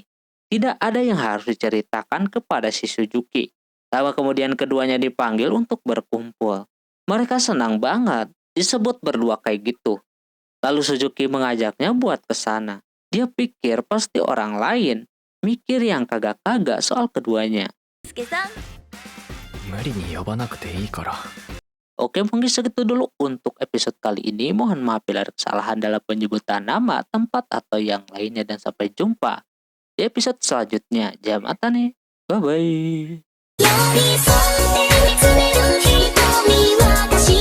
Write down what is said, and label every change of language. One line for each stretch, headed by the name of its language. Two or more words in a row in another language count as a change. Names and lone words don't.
Indonesian: Tidak ada yang harus diceritakan kepada si Suzuki. Lama kemudian keduanya dipanggil untuk berkumpul. Mereka senang banget disebut berdua kayak gitu. Lalu Suzuki mengajaknya buat ke sana. Dia pikir pasti orang lain mikir yang kagak-kagak soal keduanya.
Japanese: 助さん無理に呼ばなくていいから。
Indonesian: Oke, mungkin segitu dulu untuk episode kali ini. Mohon maaf bila ada kesalahan dalam penyebutan nama, tempat, atau yang lainnya. Dan sampai jumpa di episode selanjutnya. Jamatan nih. Bye-bye.
Japanese: 寄り添って見つめる瞳は